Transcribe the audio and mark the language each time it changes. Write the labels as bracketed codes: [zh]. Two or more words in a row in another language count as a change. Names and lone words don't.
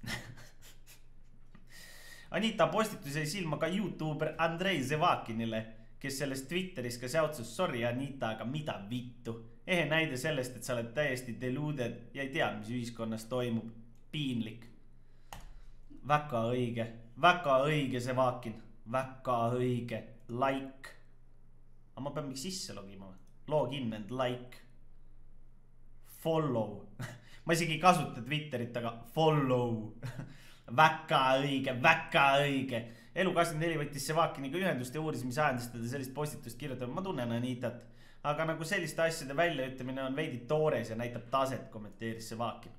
[et] Anita postitus jäi silma ka YouTuber Andrei Zevakinile, kes sellest Twitteris ka seotsus, sorry Anita, aga mida vittu. Ehe näide sellest, et sa oled täiesti deluded ja ei tea, mis ühiskonnas toimub. Piinlik. Väga õige Zevakin. Väga õige. Like. Aga ma pean mingi sisse logima. [en] Login and like. Follow. [et] Ma isegi ei kasuta Twitterit, aga follow. Väga õige. Elu24 võttis Zevakiniga ühendust ja uuris, mis ajendist teda sellist postitust kirjutab. Ma tunnen Anitat, aga nagu selliste asjade väljaütlemine on veidi toores ja näitab taset, kommenteeris Zevakin.